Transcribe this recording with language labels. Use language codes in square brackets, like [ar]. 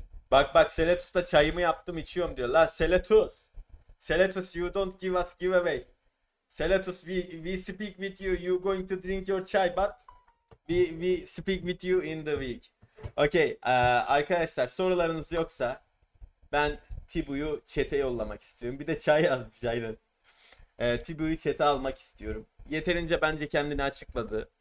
[tr] Bak Seletus'ta çayımı yaptım içiyorum diyor. [en] La Seletus, you don't give us giveaway. Seletus, we speak with you. You going to drink your chai, but we speak with you in the week. Okay. [tr] Arkadaşlar, sorularınız yoksa ben Thibaut'u chat'e yollamak istiyorum. Bir de çay yazmış aynen. Thibaut'u chat'e almak istiyorum. Yeterince bence kendini açıkladı.